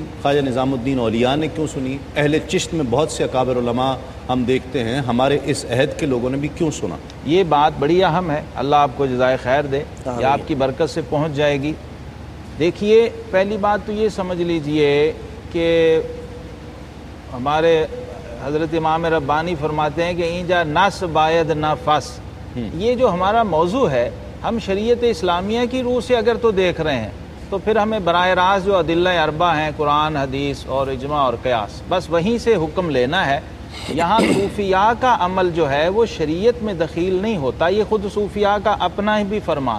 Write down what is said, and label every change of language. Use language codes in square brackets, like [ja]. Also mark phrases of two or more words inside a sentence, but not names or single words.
[ur] خواجہ نظام الدین اولیاء نے کیوں سنی؟ اہل چشت میں بہت سے اکابر علماء ہم دیکھتے ہیں، ہمارے اس عہد کے لوگوں نے بھی کیوں سنا؟ یہ بات بڑی اہم ہے، اللہ آپ کو جزائے خیر دے، یہ آپ کی برکت سے پہنچ جائے گی۔ دیکھیے پہلی بات تو یہ سمجھ لیجئے کہ ہمارے حضرت امام ربانی فرماتے ہیں کہ [fa] اینجا نس باید نہ فس، [ur] یہ جو ہمارا موضوع ہے ہم شریعت اسلامیہ کی روح سے اگر تو دیکھ رہے ہیں تو پھر ہمیں براہ راست جو ادلہ اربع ہیں، قرآن، حدیث اور اجماع اور قیاس، بس وہیں سے حکم لینا ہے۔ یہاں صوفیاء کا عمل جو ہے وہ شریعت میں دخیل نہیں ہوتا، یہ خود صوفیاء کا اپنا ہی بھی فرمان ہے۔